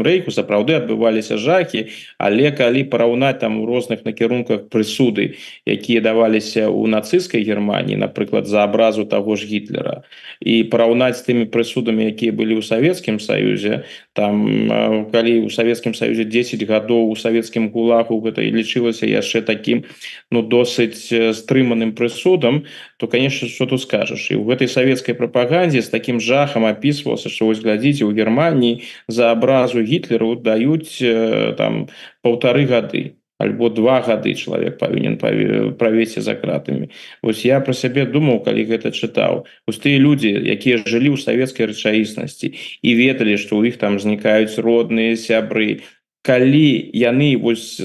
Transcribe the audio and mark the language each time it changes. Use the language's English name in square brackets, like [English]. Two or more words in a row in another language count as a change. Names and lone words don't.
[Belarusian] рэйху, сапраўды адбываліся жахі, але калі параўнаць там у розных накірунках прысуды, якія даваліся ў нацысцкай Германіі, напрыклад, за абразу таго ж Гітлера, і параўнаць з тымі прысудамі, якія былі ў Савецкім Саюзе, там калі ў Савецкім Саюзе 10 гадоў у савецкім гулагу гэта і лічылася яшчэ такім, ну, досыць стрыманым прысудам, [Russian] то, конечно, что тут скажешь. И в этой советской пропаганде с таким жахом описывался, что, вот глядите, у Германии за образу Гитлеру дают там 1,5 года. [Belarusian] Альбо 2 гады чалавек павінен правесці за кратамі. Вось я пра сябе думаў, калі гэта чытаў. Вось тыя людзі, якія жылі ў савецкай рэчаіснасці і ведалі, што ў іх там знікаюць родныя, сябры, калі яны вось